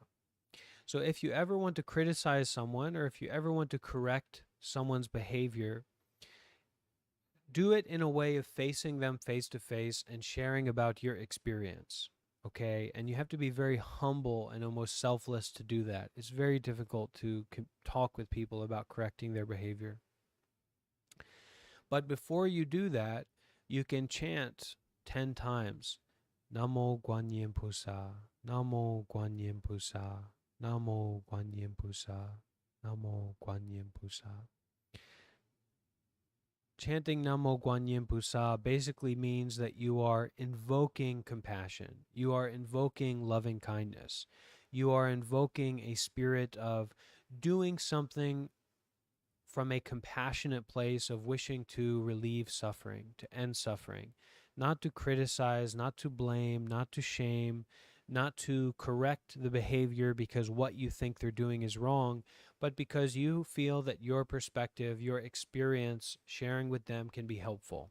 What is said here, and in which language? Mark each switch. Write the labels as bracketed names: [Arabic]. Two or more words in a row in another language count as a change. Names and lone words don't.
[English] So if you ever want to criticize someone or if you ever want to correct someone's behavior, do it in a way of facing them face to face and sharing about your experience, okay? And you have to be very humble and almost selfless to do that. It's very difficult to talk with people about correcting their behavior. But before you do that, you can chant 10 times, [Chinese] 南无观音菩萨，南无观音菩萨，南无观音菩萨，南无观音菩萨. [English] Chanting [Chinese] 南无观音菩萨 [English] basically means that you are invoking compassion. You are invoking loving kindness. You are invoking a spirit of doing something from a compassionate place of wishing to relieve suffering, to end suffering, not to criticize, not to blame, not to shame, not to correct the behavior because what you think they're doing is wrong, but because you feel that your perspective, your experience, sharing with them can be helpful.